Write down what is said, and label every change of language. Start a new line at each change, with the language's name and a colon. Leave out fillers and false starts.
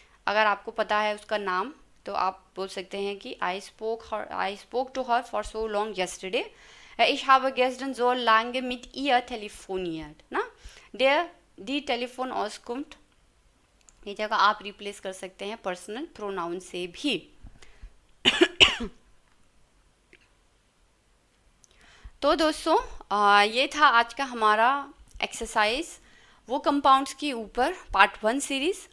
Hindi: अगर आपको पता है उसका नाम तो आप बोल सकते हैं कि
English: I spoke to her for so long yesterday.
German: Ich habe gestern so lange mit ihr telefoniert ना।
Hindi: die Telefonauskunft ये जगह आप रिप्लेस कर सकते हैं पर्सनल प्रोनाउन से भी। तो दोस्तों ये था आज का हमारा एक्सरसाइज वो कंपाउंड्स के ऊपर पार्ट 1 सीरीज़।